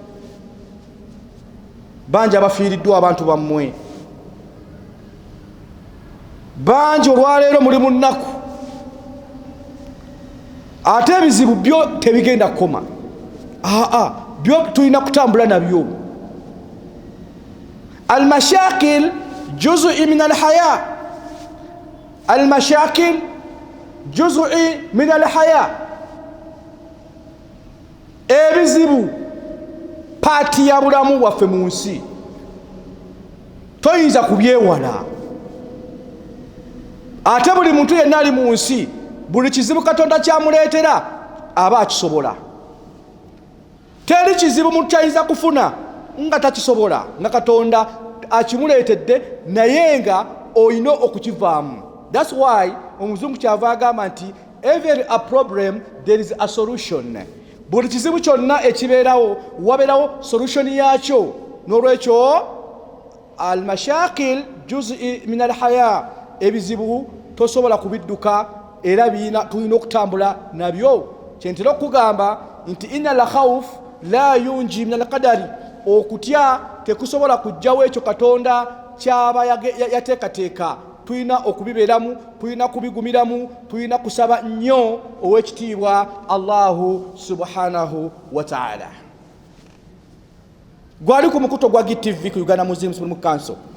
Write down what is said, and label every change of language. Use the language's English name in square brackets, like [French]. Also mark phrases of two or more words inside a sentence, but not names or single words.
[Ganda] Bangi abafiiriddwa abantu bammwe, bangi olwaleero mulimu nnaku, ate ebizibu byo tebigenda kukoma. Byo tulina kutambula nabyo. [Arabic] المشاكل جزء من الحياة، المشاكل جزء من الحياة. [Ganda] Ebizibu paati ya bulamu bwaffe mu nsi, toyinza kubyewala. Ate buli muntu yenna ali mu nsi, buli kizibu Katonda kyamuleetera aba akisobola. Teri kizibu muntu kyayinza kufuna nga takisobola, nga Katonda akimuleetedde naye nga olina okukivaamu. [English] That's why [Ganda] omuzungu kyava agamba nti [English] every a problem there is a solution. [Ganda] Buli kizibu kyonna ekibeerawo wabeerawo solution yaakyo. N'olwekyo [Arabic] المشاكل جزء من الحياة, [Ganda] ebizibu tosobola kubidduka era tulina okutambula nabyo. Kyentera okugamba nti [Arabic] إن الخوف لا ينجي من القدر, [Ganda] okutya tekusobola kujjawo ekyo Katonda kyaba yateekateeka. Tulina okubibeeramu, tulina kubigumiramu, tulina kusaba nnyo ow'ekitiibwa [Arabic] الله سبحانه وتعالى. [Ganda] Gwali ku mukuto gwa GTV ku Uganda Muslim Council.